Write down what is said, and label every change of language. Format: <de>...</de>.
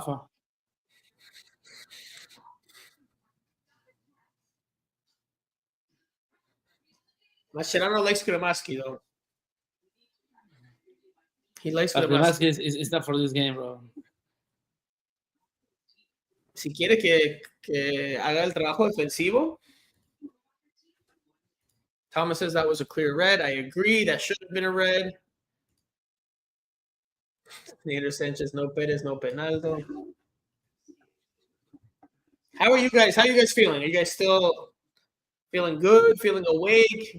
<en>Fafa. Mascherano likes Gramaski, though. He likes Gramaski. It's not for this game, bro.</en> <es>Si quiere que haga el trabajo defensivo.</es> <en>Thomas says that was a clear red. I agree. That should have been a red. Nader Sanchez, no Perez, no Penaldo. How are you guys? How are you guys feeling? Are you guys still feeling good? Feeling awake?</en>